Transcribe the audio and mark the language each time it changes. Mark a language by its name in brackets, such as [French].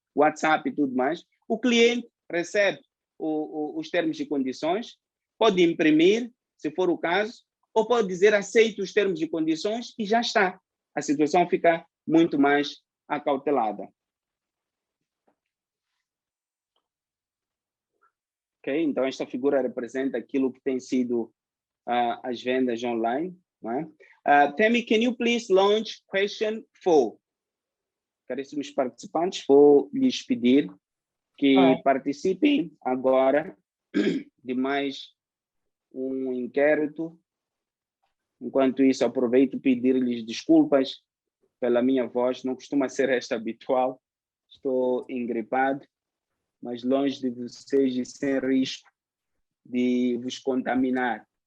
[Portuguese] WhatsApp e tudo mais, o cliente recebe os termos e condições, pode imprimir, se for o caso, ou pode dizer aceito os termos e condições e já está. A situação fica muito mais acautelada. Okay? Então, esta figura representa aquilo que tem sido as vendas online. [English] Temi, can you please launch question 4? [Portuguese] Caríssimos participantes, vou lhes pedir que participem agora de mais um inquérito. Enquanto isso, aproveito para pedir-lhes desculpas pela minha voz, não costuma ser esta habitual, estou engripado, mas longe de vocês e sem risco de vos contaminar.